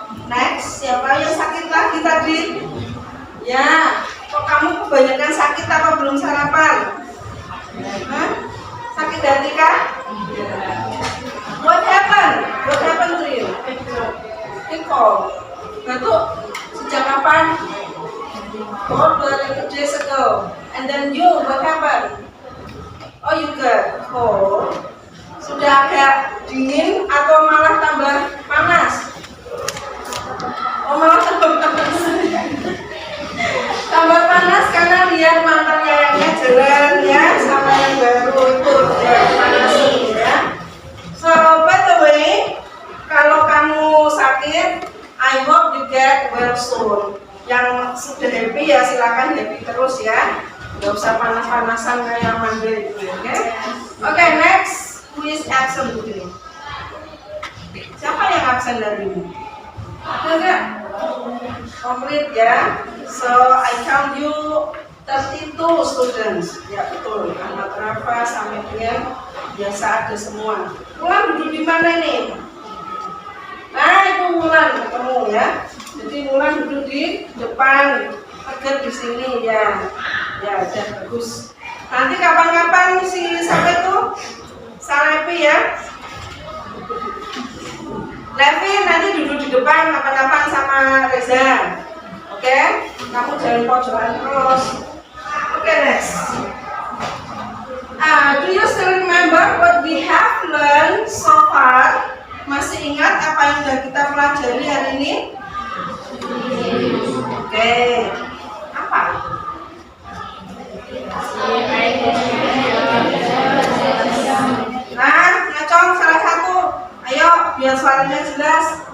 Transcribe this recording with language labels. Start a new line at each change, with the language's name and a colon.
Indonesian: Next, siapa yang sakit lagi tadi? Ya, kok kamu kebanyakan sakit apa belum sarapan? Hah? Sakit hati kah?
English: What happened? What happened to you?
Indonesian: Pikol. Batuk sejak kapan? Oh,
English: 2 days ago. And then you, what happened? Oh, you got cold.
Indonesian: Sudah agak dingin atau malah tambah panas? Oh, malah tambah panas. Tambah panas karena lihat mantan yayangnya jalan ya sama yang baru itu ya panas ya.
English: So by the way,
Indonesian: kalau kamu sakit,
English: I hope you get well soon.
Indonesian: Yang sudah happy ya silakan happy terus ya. Gak usah panas-panasan kayak mandi gitu, oke?
English: Oke, next, who is absent today?
Indonesian: Siapa yang absen dari ini? Ada nggak? Complete ya.
English: So I count you 32 students.
Indonesian: Ya betul. Anak Rafa sampai dia biasa ada semua. Mulan duduk di mana nih? Nah itu Mulan ketemu ya. Jadi Mulan duduk di depan, Tegar di sini ya. Ya udah bagus. Nanti kapan-kapan si siapa itu? Salepi ya. Levi nanti duduk di depan kapan-kapan sama Reza. Oke? Kamu jangan pojokan terus. Oke, next.
English: Do you still remember what we have learned so far?
Indonesian: Masih ingat apa yang sudah kita pelajari hari ini? Oke. Apa? Nah, ngacong salah satu. Ayo, biar suaranya jelas.